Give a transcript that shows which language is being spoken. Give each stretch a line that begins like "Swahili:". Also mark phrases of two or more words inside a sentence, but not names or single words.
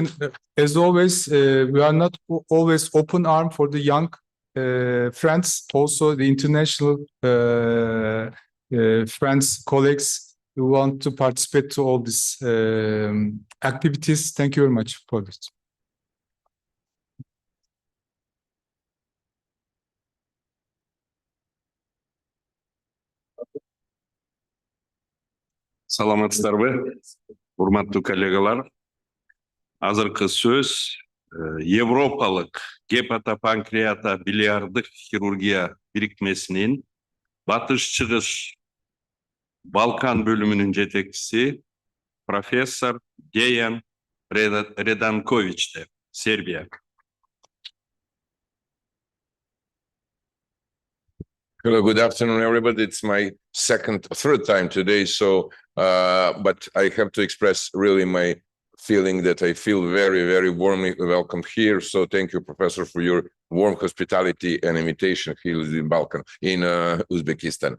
English: And as always, we are not always open arm for the young friends, also the international friends, colleagues who want to participate to all these activities. Thank you very much for this.
Kyrgyz: Саламатсыздарбы, урматтуу коллегалар. Азыркы сөз Европалык Hepato Pankreato Biliary хирургия бирикмесинин Батыш-Чыгыш Балкан бөлүмүнүн жетекчиси профессор Деян Реданковичте, Сербия.
English: Hello, good afternoon, everybody. It's my third time today, so but I have to express really my feeling that I feel very, very warmly welcome here. So thank you, Professor, for your warm hospitality and invitation here in Balkan, in Uzbekistan.